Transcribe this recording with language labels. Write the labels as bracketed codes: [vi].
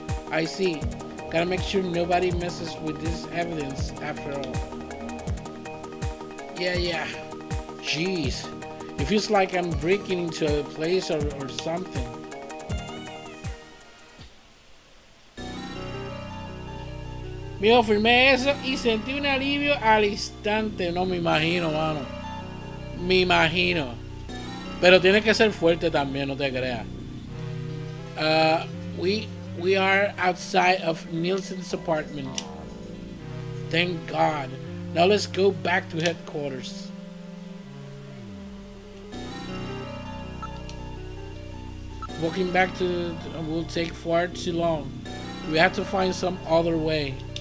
[en] I see. Gotta make sure nobody messes with this evidence after all. Yeah. Jeez. It feels like I'm breaking into a place or something. [es] Mijo, firmé eso y sentí un alivio al instante. No me imagino, mano. Me imagino. Pero tiene que ser fuerte también, no te creas. [en] We are outside of Nielsen's apartment. Thank God. Now let's go back to headquarters. Walking back will take far too long. We have to find some other way.